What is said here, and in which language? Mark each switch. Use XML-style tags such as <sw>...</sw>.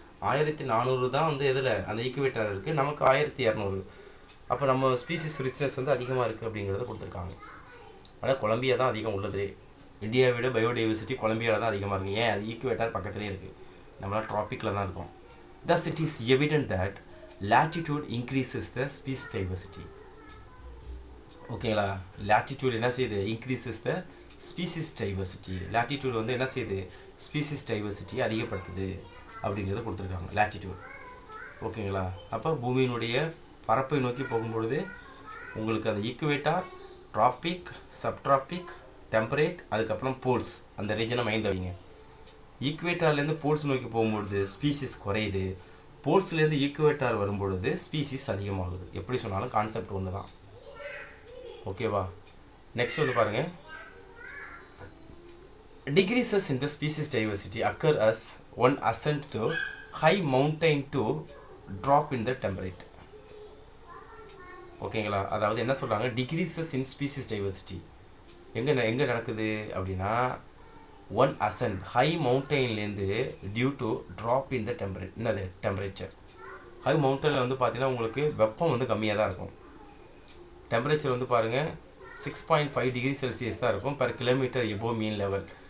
<ta>1400 தான் வந்து எதில் அந்த ஈக்குவேட்டர் இருக்குது, நமக்கு 1200. அப்போ நம்ம ஸ்பீசிஸ் ரிச்னஸ் வந்து அதிகமாக இருக்குது அப்படிங்கிறத கொடுத்துருக்காங்க. ஆனால் கொலம்பியா தான் அதிகம் உள்ளது. இந்தியாவை விட பயோடைவர்சிட்டி கொலம்பியாவில் தான் அதிகமாக இருக்குது. ஏன்? அது ஈக்குவேட்டர் பக்கத்துலேயே இருக்குது, நம்மளாம் ட்ராபிக்கில் தான் இருக்கோம்.</ta> <en>Thus it is evident that latitude increases the species diversity.</en> <ta>ஓகேங்களா? latitude என்ன செய்யுது?</ta> <en>increases the species diversity.</en> <ta>latitude வந்து என்ன செய்யுது? species diversity அதிகப்படுத்துது அப்படிங்கிறத கொடுத்துருக்காங்க latitude. ஓகேங்களா? அப்போ பூமியினுடைய பரப்பை நோக்கி போகும்பொழுது உங்களுக்கு அந்த ஈக்குவேட்டார், ட்ராபிக், சப்ட்ராபிக், டெம்பரேட், அதுக்கப்புறம் போல்ஸ், அந்த ரீஜனை மைண்டில் வைங்க. ஈக்குவேட்டார்லேருந்து போல்ஸ் நோக்கி போகும்பொழுது ஸ்பீசிஸ் குறையுது, போல்ஸ்லேருந்து ஈக்குவேட்டார் வரும்பொழுது ஸ்பீசிஸ் அதிகமாகுது. எப்படி சொன்னாலும் கான்செப்ட் ஒன்று தான். ஓகேவா? நெக்ஸ்ட் வந்து பாருங்கள்,</ta> <en>decreases in the species diversity occur as one ascent to high mountain to drop in the temperature.</en> <ta>ஓகேங்களா? அதாவது என்ன சொல்கிறாங்க,</ta> <en>decreases in species diversity</en> <ta>எங்கே நடக்குது அப்படின்னா,</ta> <en>On ascent high மவுண்டெயின்லேருந்து due to drop in the temperature.</en> <ta>High மவுண்டனில் வந்து பார்த்தீங்கன்னா உங்களுக்கு வெப்பம் வந்து கம்மியாக தான் இருக்கும். டெம்பரேச்சர் வந்து பாருங்கள் 6.5 டிகிரி செல்சியஸ் தான் இருக்கும்</ta> <en>Per kilometre above mean level.</en>